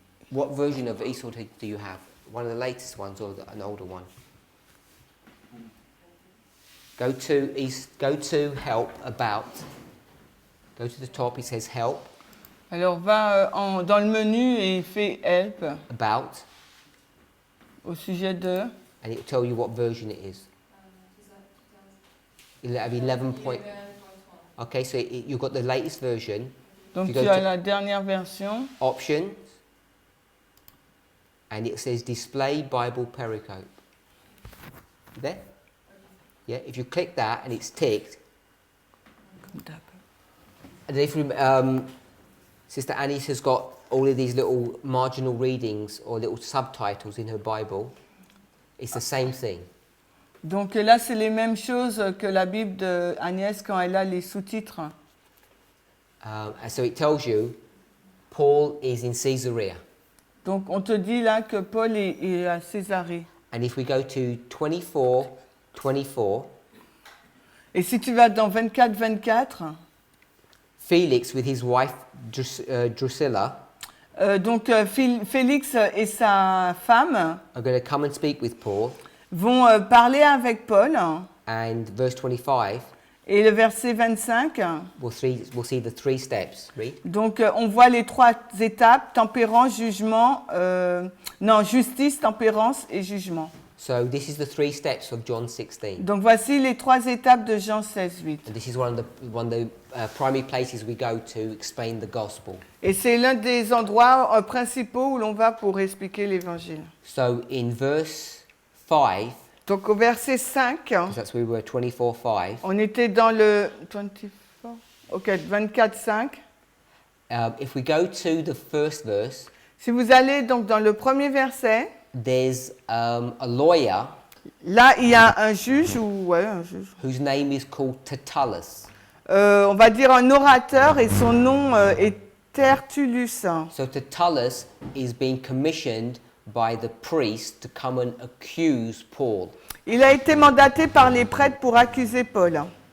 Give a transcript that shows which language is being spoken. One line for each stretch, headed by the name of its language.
English: What version of eSword do you have? One of the latest ones or an older one? Go to help, about. Go to the top, it says help,
French: alors va dans le menu et fais help
English: about,
French: au sujet de.
English: and it will tell you what version it is. It'll have 11 point. Okay, so you've got the latest version.
French: Donc
English: You
French: tu
English: go as to-
French: la dernière version.
English: Options, and it says display Bible pericope. There? Yeah, if you click that and it's ticked, and if Sister Annie has got all of these little marginal readings or little subtitles in her Bible, it's the same thing.
French: Donc là, c'est les mêmes choses que la Bible de Agnès quand elle a les sous-titres.
English: And so it tells you Paul is in Caesarea.
French: Donc on te dit là que Paul est à Césarée.
English: And if we go to 24,
French: Et si tu vas dans 24,
English: Felix with his wife Drusilla
French: donc Félix et sa femme
English: are going to come and speak with Paul.
French: vont parler avec Paul.
English: And verse 25,
French: Et le verset 25,
English: we'll see the three steps. Read.
French: donc on voit les trois étapes, tempérance, jugement, justice, tempérance et jugement.
English: So this is the three steps of John 16.
French: Donc voici les trois étapes de Jean 16, 8.
English: And this is one of the primary places we go to explain the gospel.
French: Et c'est l'un des endroits principaux où l'on va pour expliquer l'évangile.
English: So in verse 5,
French: Donc au verset 5,
English: because that's where we were, 24:5,
French: on était dans le 24, 5.
English: if we go to the first verse,
French: Si vous allez donc dans le premier verset,
English: there's a lawyer
French: là il y a un juge,
English: whose name is called Tertullus.
French: on va dire un orateur et son nom est Tertullus.
English: So Tertullus is being commissioned by the priest to come and accuse Paul.
French: Il a été mandaté par les prêtres pour accuser Paul.